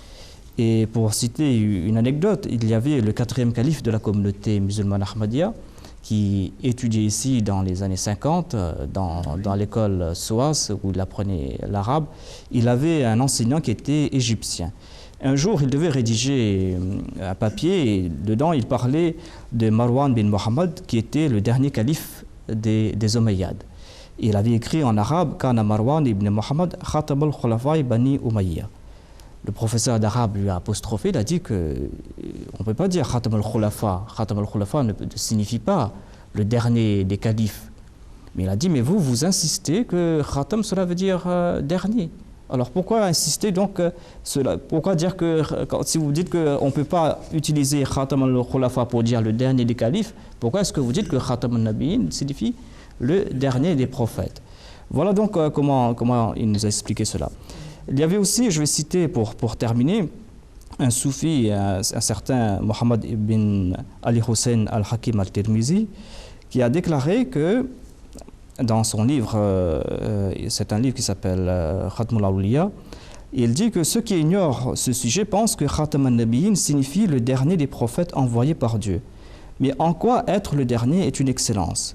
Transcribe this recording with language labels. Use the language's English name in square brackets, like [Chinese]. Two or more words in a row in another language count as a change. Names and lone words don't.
[French] Et pour citer une anecdote, il y avait le 4e calife de la communauté musulmane Ahmadiyya qui étudiait ici dans les années 50, dans l'école SOAS où il apprenait l'arabe. Il avait un enseignant qui était égyptien. Un jour, il devait rédiger un papier et dedans, il parlait de Marwan bin Muhammad, qui était le dernier calife des Omeyyades. [Arabic] Il avait écrit en arabe « كان مروان بن محمد خاتم الخلفاء بني أمية ». [French] Le professeur d'arabe lui a apostrophé, il a dit qu'on ne peut pas dire « [Arabic] خاتم الخلفاء ». « خاتم الخلفاء [French] » ne signifie pas le dernier des califes. Mais il a dit « Mais vous insistez que [Arabic] khatam, [French] cela veut dire dernier ». Alors pourquoi insister donc cela? Pourquoi dire que si vous dites qu'on ne peut pas utiliser [Arabic] خاتم الخلفاء [French] pour dire le dernier des califes, pourquoi est-ce que vous dites que [Arabic] خاتم النبيين [French] signifie le dernier des prophètes? Voilà donc comment il nous a expliqué cela. Il y avait aussi, je vais citer pour terminer, un soufi, un certain Mohammed ibn Ali Hussein al-Hakim al-Tirmizi, qui a déclaré que dans son livre, c'est un livre qui s'appelle Khatmul Awliya, il dit que ceux qui ignorent ce sujet pensent que [Arabic] خاتم النبيين [French] signifie le dernier des prophètes envoyés par Dieu. Mais en quoi être le dernier est une excellence?